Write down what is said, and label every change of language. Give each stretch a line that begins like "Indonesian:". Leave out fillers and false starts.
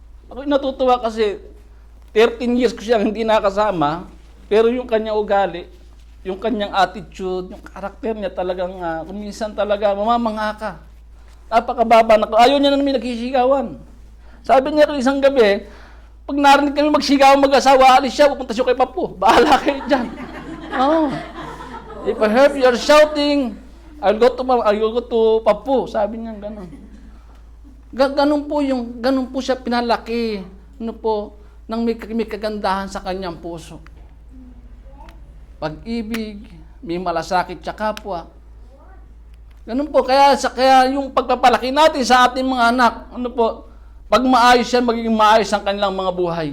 Filipino: Ako natutuwa kasi 13 years ko siyang hindi nakasama, pero yung kanyang ugali, yung kanyang attitude, yung karakter niya talagang, kuminsan talaga, mamamangha ka. Napakababa na. Ayaw niya na namin nagsisigawan. Sabi niya isang gabi, pag narinig kami magsigawan mag-asawa, alis siya, pupunta siya kay Papu. Bahala kayo dyan. Oh.
English: If I heard you're shouting, I'll go to Papu.
Filipino: Sabi niya gano'n. Ganun po siya pinalaki. Ano po, nang may kagandahan sa kanyang puso. Pag-ibig, may malasakit sa kapwa. Ganun po, kaya yung pagpapalaki natin sa ating mga anak, ano po, pag maayos yan, magiging maayos ang kanilang mga buhay.